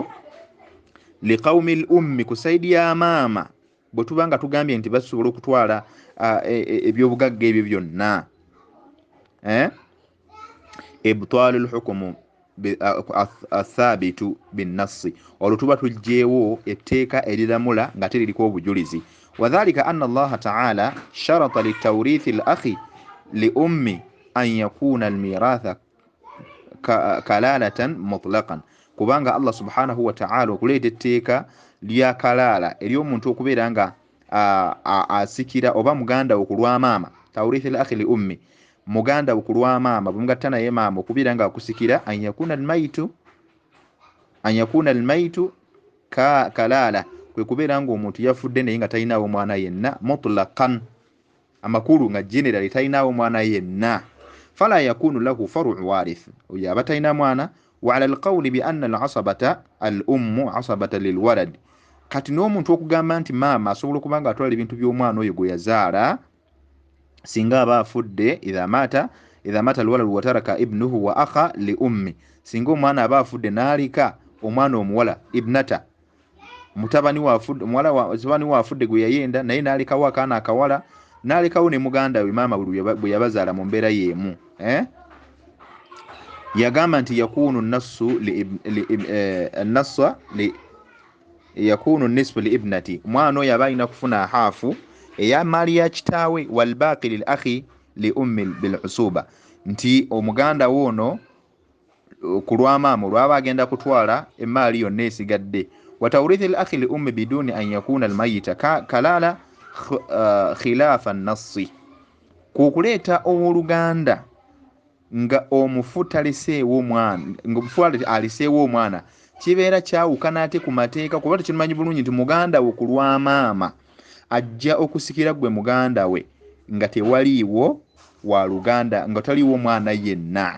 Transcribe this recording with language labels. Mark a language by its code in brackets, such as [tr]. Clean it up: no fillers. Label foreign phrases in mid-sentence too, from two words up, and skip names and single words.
[ar] لقوم الأم, [lg] ku sayidi ya maama bwe tubanga tugambye nti basobola okutwala ebyobugagga ebyo byonna. [ar] إبطال الحكم الثابت بالنص, [lg] olwo tuba tuggyeewo etteeka eriramula nga teririko obujulizi. [ar] وكذلك أن الله تعالى شرط لتوريث الأخ لأم أن يكون الميراث كلالة مطلقا, kubanga Allah سبحانه وتعالى [lg] okuleeta etteeka lya kalaala ery'omuntu okubeera nga asikira oba muganda okulwa maama, [ar] توريث الأخ لأم, [lg] muganda okulwa maama bumugatta naye maama okubeera nga akusikira, an [ar] يكون الميت كلالة, [lg] kwe kubeera nga omuntu yafudde naye nga talinaawo mwana yenna, mutlaqan, amakulu nga generally talinaawo mwana yenna. [ar] فلا يكون له فرع وارث, [lg] oyo aba talina mwana. [ar] وعلى القول بأن العصبة الأم عصبة للولد, [lg] kati n'omuntu okugamba nti maama asobola okubanga atwala ebintu by'omwana oyo gwe yazaala singa aba afudde, [ar] إذا مات الولد وترك ابنه وأخا لأم, [lg] singa omwana aba afudde n'alika omwana omuwala ibnata, mutabani wa afudde gwe yayenda naye n'alikawo akaana akawala, n'alikawo ne muganda we maama bwe yabazaala mu mbeera y'emu. Yagamba nti [ar] يكون نصف للابنة, [lg] omwana oyo aba alina kufuna haafu eya maali ya kitaawe, [ar] والباقي للأخ لأم بالعصوبة, [lg] nti omuganda woono ku lwa maama olwaba agenda kutwala emaali yonna esigadde. [ar] وتوريث الأخ لأم بدون أن يكون الميت كلالة خلاف النص, [lg] kukuleeta owooluganda nga omufu taliseewo omwana, nga omufu aliseewo omwana kibeera kyawukana ate ku mateeka kuba tekimanyi bulungi nti muganda wo ku lwa maama ajja okusikira gwe muganda we nga tewaliiwo wa luganda nga taliiwo mwana yenna.